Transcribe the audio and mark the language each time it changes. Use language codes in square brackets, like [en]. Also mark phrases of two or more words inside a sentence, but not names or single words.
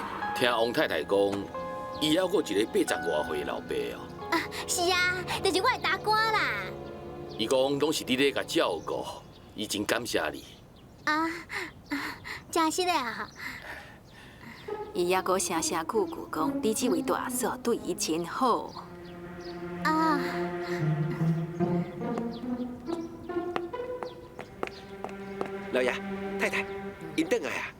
[nan] 听王太太讲，伊还有一个80多岁的老爸哦。啊，是啊，就是我的大官啦。伊讲拢是你咧甲照顾，伊真感谢你。真是的啊！伊还阁声声句句讲，你这位大嫂对伊真好。啊，老爷、太太，因转来啊！